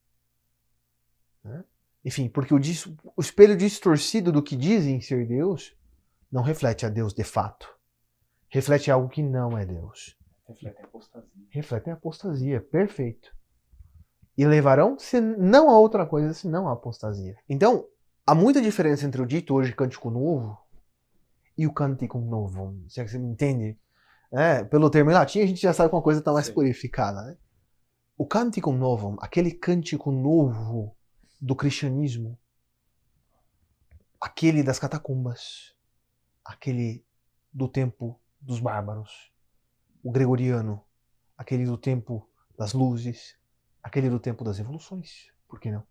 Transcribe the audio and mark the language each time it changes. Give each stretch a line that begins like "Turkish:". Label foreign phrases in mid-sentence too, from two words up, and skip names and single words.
Portuguese: Enfim, porque o espelho distorcido do que dizem ser Deus não reflete a Deus de fato. Reflete algo que não é Deus. Reflete a apostasia. Reflete a apostasia, perfeito. E levarão não a outra coisa, senão a apostasia. Então, há muita diferença entre o dito hoje cântico novo e o
Latin: canticum novum.
Portuguese: Se é que você me entende? Pelo termo em latim, a gente já sabe que uma coisa está mais purificada. Né?
Latin: O canticum novum,
Portuguese: aquele cântico novo do cristianismo, aquele das catacumbas, aquele do tempo dos bárbaros, o gregoriano, aquele do tempo das luzes, aquele do tempo das revoluções, por que não?